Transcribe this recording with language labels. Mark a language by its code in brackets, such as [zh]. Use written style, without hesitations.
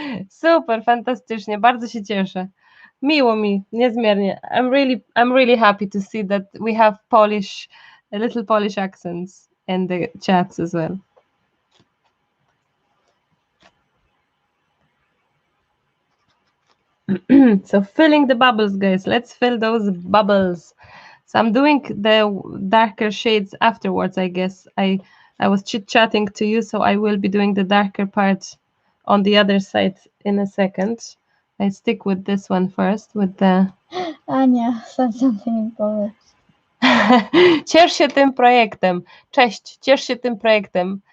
[pl] Super, fantastycznie, bardzo się cieszę. Miło mi, niezmiernie. [en] I'm really happy to see that we have Polish, little Polish accents in the chats as well. So filling the bubbles, guys. Let's fill those bubbles. So I'm doing the darker shades afterwards, I guess. I was chit-chatting to you, so I will be doing the darker part on the other side in a second. I stick with this one first, with the... Ania said something in Polish. [pl] Ciesz się tym projektem. Cześć, ciesz się tym projektem.